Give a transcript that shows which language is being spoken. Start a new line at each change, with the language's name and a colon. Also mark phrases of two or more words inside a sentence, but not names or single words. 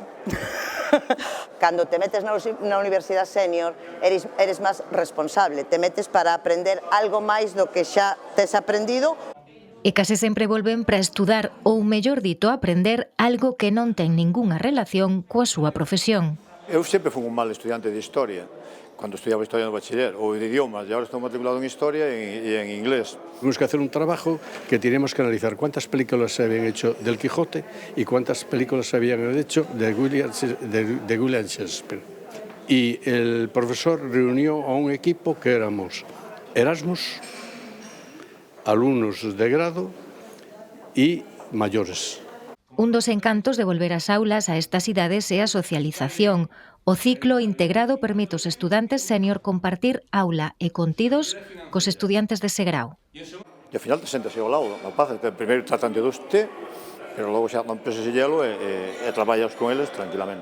Galician: Cando te metes na universidade senior, eres máis responsable, te metes para aprender algo máis do que xa tes aprendido. E case sempre volven para estudar ou, mellor dito, aprender algo que non ten ningunha relación coa súa profesión. Eu sempre fui un mal estudiante de historia, cando estudiaba historia no bachiller, ou de idiomas, e agora estou matriculado en historia e en inglés.
Spanish: Tenemos que hacer un trabajo que tenemos que analizar cuántas películas se habían hecho del Quijote y cuántas películas se habían hecho de William Shakespeare. Y el profesor reunió a un equipo que éramos Erasmus, alumnos de grado y mayores.
Galician: Un dos encantos de volver ás aulas a estas idades é a socialización. O ciclo integrado permite aos estudantes sénior compartir aula e contidos cos estudiantes dese grau. E ao final te sentas ao lado, rapaz, primeiro tratan de doste, pero logo xa non pesas hielo e traballas con eles tranquilamente.